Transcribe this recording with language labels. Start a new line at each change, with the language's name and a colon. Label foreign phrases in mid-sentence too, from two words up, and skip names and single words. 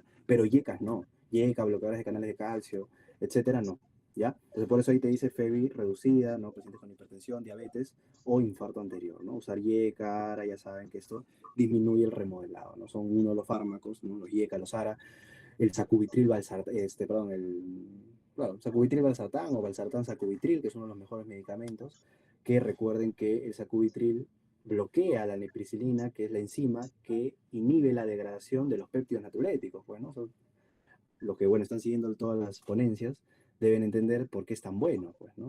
Spanish: Pero YECAS no. YECA, bloqueadores de canales de calcio, etcétera, no. ¿Ya? Entonces, por eso ahí te dice FEBI reducida, ¿no? Pacientes con hipertensión, diabetes o infarto anterior, ¿no? Usar YECA, ARA, ya saben que esto disminuye el remodelado, ¿no? Son uno de los fármacos, ¿no? Los YECA, los ARA, el sacubitril, sacubitril valsartán o valsartán sacubitril, que es uno de los mejores medicamentos, que recuerden que el sacubitril bloquea la nepricilina, que es la enzima que inhibe la degradación de los péptidos natriuréticos, pues, ¿no? Los que, bueno, están siguiendo todas las ponencias deben entender por qué es tan bueno, pues, ¿no?